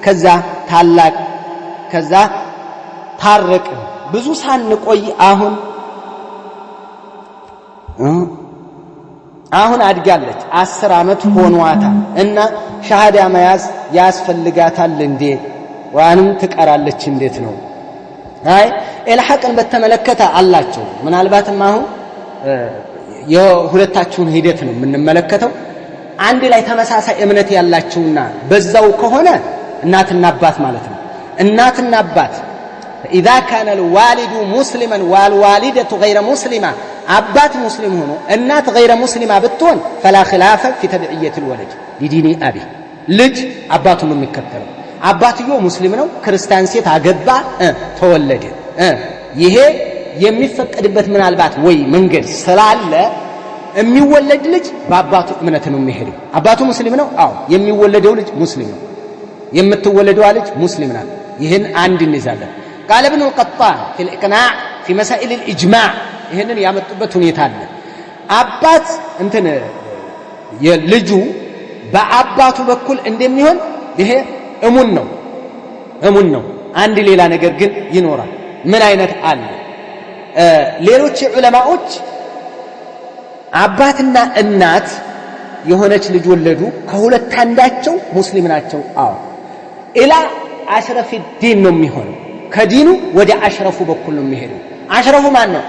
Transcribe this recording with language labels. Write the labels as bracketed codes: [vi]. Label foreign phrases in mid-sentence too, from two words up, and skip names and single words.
[am] ከዛ ታረቅን ብዙ ሳንቆይ አሁን አድጋለች 10 ዓመት ሆኗታል እና ሻሃዳ መያዝ ያስፈልጋታል እንዴ ወአንም ትቀራለች እንዴት ነው? አይ ኢልሐቅን በተመለከተ አላቸው። ምናልባትም አሁን የሁለታችሁን ሂደት ነው የምንመለከተው። አንድ ላይ ተመሳሳይ እምነት ያላቸውና በዛው ከሆነ እናትና አባት ማለት ነው። እናትና አባት [ar] إذا كان الوالد مسلما والوالدة غير مسلمة [am] አባት ሙስሊም ሆኖ እናት [ar] غير مسلمة ብትሆን فلا خلاف في تبعية الولد لدين أبيه [am] ልጅ አባቱን ነው የሚከተለው። አባትየው ሙስሊም ነው ክርስቲያን ሴት አገባ ተወለደ ይሄ የሚፈቀድበት ምናልባት ወይ መንገድ ስላለ የሚወለድ ልጅ በአባቱ እምነት ነው የሚሄደው። አባቱ ሙስሊም ነው አዎ የሚወለደው ልጅ ሙስሊም ነው የምትወለደው ልጅ ሙስሊም ናት። ይሄን አንድ እንይዛለን። [ar] قال ابن القطان في الإقناع في مسائل الإجماع [am] ይሄንን ያመጡበት ሁኔታ አለ። አባት እንትን የልጁ በአባቱ በኩል እንደሚሆን ይሄ እሙን ነው። አንድ ሌላ ነገር ግን ይኖራል። ምን አይነት አለ? ሌሎች ዑለማዎች አባትና እናት የሆነች ልጅ ወለዱ ከሁለት አንዳቸው ሙስሊም ናቸው። አዎ [ar] إلى أشرف دين [am] ነው የሚሆነው። ከዲኑ ወደ አሽረፉ በኩል ነው የሚሄደው። አሽረፉ ማን ነው?